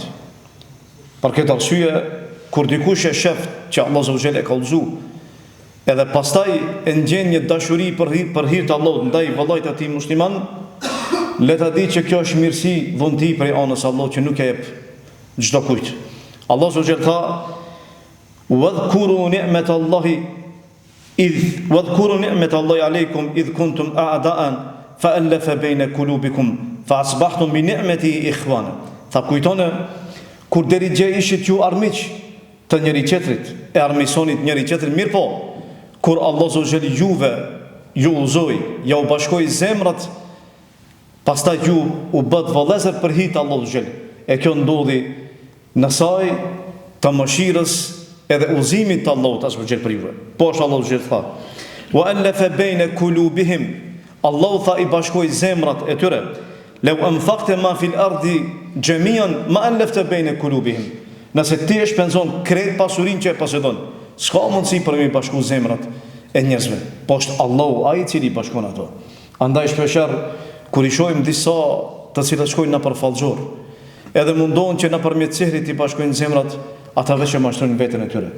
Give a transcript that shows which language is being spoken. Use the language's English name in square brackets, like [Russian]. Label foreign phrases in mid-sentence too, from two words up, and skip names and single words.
[Albanian] Për këtë arsye, kur dikush e shef që Allah [Arabic] عز وجل [Albanian] e ka udhëzuar, edhe pastaj e ngjen një dashuri për hir të Allahut ndaj vëllait të tij musliman, le ta di që kjo është mirësi, dhunti prej anës së Allahut që nuk e jep çdo kujt. Allah azza wa jall tha: [Arabic] "واذكروا نعمة الله واذكروا نعمة الله عليكم إذ كنتم أعداء فألف بين قلوبكم فأصبحتم بنعمته إخوانا." [Albanian] Tha kujtone kur deri gje ishit ju armiq të njëri tjetrit, e armisonit njëri tjetrin, mirë po, kur Allah zotëri juve ju udhëzoi, ja u bashkoi zemrat, pastaj ju u bët vëllezër për hir të Allahut xhel. E kjo ndodhi në saj të mëshirës edhe udhëzimit të Allahut [Arabic] عز وجل [Albanian] për juve. Po është Allahu xhel tha: [Arabic] "وألف بين قلوبهم." [Albanian] Allahu tha i bashkoi zemrat e tyre. [Arabic] "لو أنفقت ما في الأرض جميعا ما ألفت بين قلوبهم." [Albanian] Nëse ti e shpenzon krejt pasurinë që e posedon, s'ka mundësi për mi bashku zemrat e njerëzve. Po është Allahu ai i cili bashkon ato. Andaj shpeshherë kur i shohim disa të cilët shkojnë në përfallxor, edhe mundohen që nëpërmjet sehrit i bashkojnë zemrat, ata veç e mashtrojnë veten e tyre.